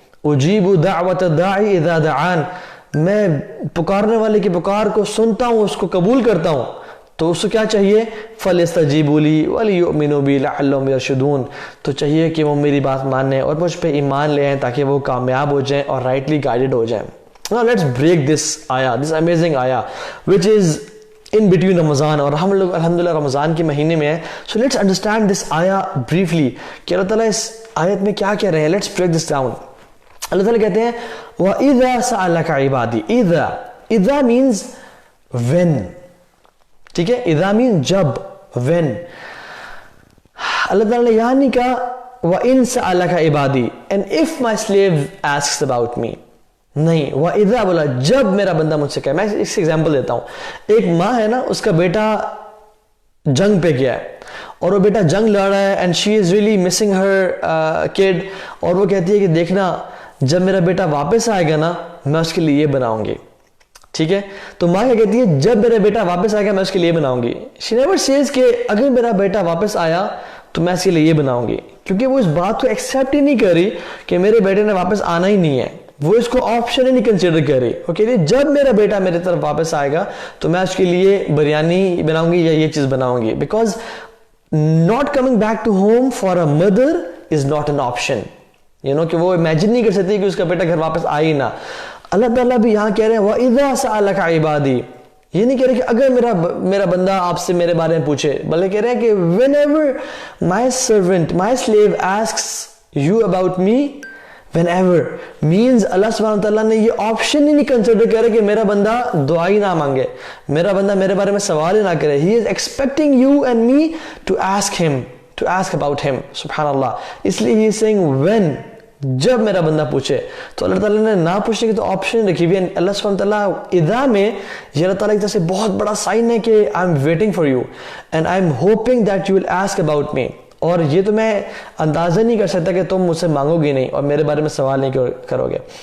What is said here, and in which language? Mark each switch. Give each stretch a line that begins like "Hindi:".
Arabic: اجیب دعوت الداعی اذا دعان,
Urdu: میں پکارنے والے کی پکار کو سنتا ہوں, اس کو قبول کرتا ہوں. تو اس کو کیا چاہیے؟
Arabic: فَلْيَسْتَجِيبُوا لِي وَلْيُؤْمِنُوا بِي لَعَلَّهُمْ يَرْشُدُونَ.
Urdu: تو چاہیے کہ وہ میری بات مانیں اور مجھ پہ ایمان لے آئیں تاکہ وہ کامیاب ہو جائیں اور رائٹلی گائیڈڈ ہو جائیں.
English: Now let's break this ayah, this amazing ayah which is in between Ramzan,
Urdu: اور ہم لوگ الحمدللہ رمضان کے مہینے میں ہیں.
English: So let's understand this ayah briefly
Urdu: کہ اللہ تعالیٰ اس آیت میں کیا کہہ رہے ہیں.
English: Let's break this down.
Urdu: اللہ تعالیٰ کہتے ہیں
Arabic: وَإِذَا سَأَلَكَ عِبَادِي.
Urdu: اِذَا means when, ٹھیک ہے, اِذَا means جب, when. اللہ تعالیٰ نے یہاں نہیں کہا
Arabic: وَإِن سَأَلَكَ عِبَادِي
English: and if my slave asks about me,
Urdu: نہیں, وَإِذَا بولا جب میرا بندہ مجھ سے کہے. میں اس ایگزامپل دیتا ہوں. ایک ماں ہے نا, اس کا بیٹا جنگ پہ گیا ہے اور وہ بیٹا جنگ لڑ رہا ہے
English: and she is really missing her kid,
Urdu: اور وہ کہتی ہے کہ دیکھنا جب میرا بیٹا واپس آئے گا نا میں اس کے لیے یہ بناؤں گی, ٹھیک ہے. تو ماں کیا کہتی ہے, جب میرا بیٹا واپس آئے گا میں اس کے لیے بناؤں گی.
English: she never says
Urdu: کہ اگر میرا بیٹا واپس آیا تو میں اس کے لیے یہ بناؤں گی, کیونکہ وہ اس بات کو ایکسیپٹ ہی نہیں کر رہی کہ میرے بیٹے نے واپس آنا ہی نہیں ہے. وہ اس کو آپشن ہی نہیں کنسیڈر کر رہی. وہ کہتی ہے جب میرا بیٹا میرے طرف واپس آئے گا تو میں اس کے لیے بریانی بناؤں گی یا یہ چیز بناؤں گی.
English: Because not coming back to home for a mother is not an option.
Urdu: کہ وہ امیجن نہیں کر سکتی کہ اس کا بیٹا گھر واپس آئے نہ. اللہ تعالیٰ بھی یہاں کہہ رہے ہیں
Arabic: وَإِذَا سَأَلَكَ عِبَادِي.
Urdu: یہ نہیں کہہ رہے کہ اگر میرا بندہ آپ سے میرے بارے میں پوچھے, بلکہ کہہ رہے ہیں کہ
English: whenever my servant, my slave asks you about me, whenever means
Urdu: اللہ سبحانہ وتعالیٰ نے یہ آپشن ہی نہیں کنسیڈر کرے کہ میرا بندہ دعا ہی نہ مانگے, میرا بندہ میرے بارے میں سوال ہی نہ کرے.
English: He is expecting you and me to ask him, to ask about him.
Urdu: سبحان اللہ. اس لیے
English: he is saying when,
Urdu: جب میرا بندہ پوچھے. تو اللہ تعالیٰ نے نہ پوچھنے کی تو آپشن رکھی ہوئی ہے. اللہ سبحانہ وتعالیٰ اذا میں یہ اللہ تعالیٰ کی طرف سے بہت بڑا سائن ہے کہ
English: I am waiting for you and I am hoping that you will ask about me.
Urdu: اور یہ تو میں اندازہ نہیں کر سکتا کہ تم مجھ سے مانگو گی نہیں اور میرے بارے میں سوال نہیں کرو گے.